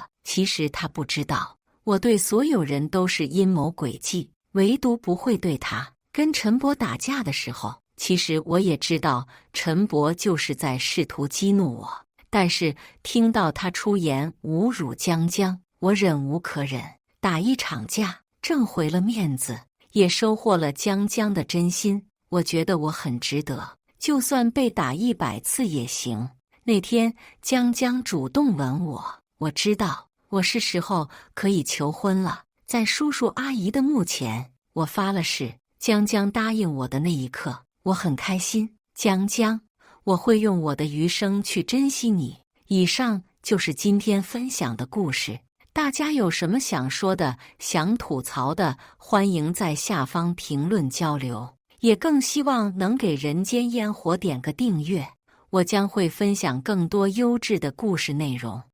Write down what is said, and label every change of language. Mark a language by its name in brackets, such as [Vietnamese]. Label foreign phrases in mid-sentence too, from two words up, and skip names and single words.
[Chinese] 其實他不知道，我對所有人都是陰謀詭計，唯獨不會對他。跟陳伯打架的時候，其實我也知道陳伯就是在試圖激怒我，但是聽到他出言侮辱江江，我忍無可忍。打一場架，掙回了面子，也收穫了江江的真心。我覺得我很值得，就算被打100次也行。那天江江主動吻我，我知道我是時候可以求婚了。在叔叔阿姨的墓前，我發了誓，江江答應我的那一刻，我很開心。江江，我會用我的餘生去珍惜你。以上就是今天分享的故事，大家有什麼想說的、想吐槽的，歡迎在下方評論交流，也更希望能給人間煙火點個訂閱，我將會分享更多優質的故事內容。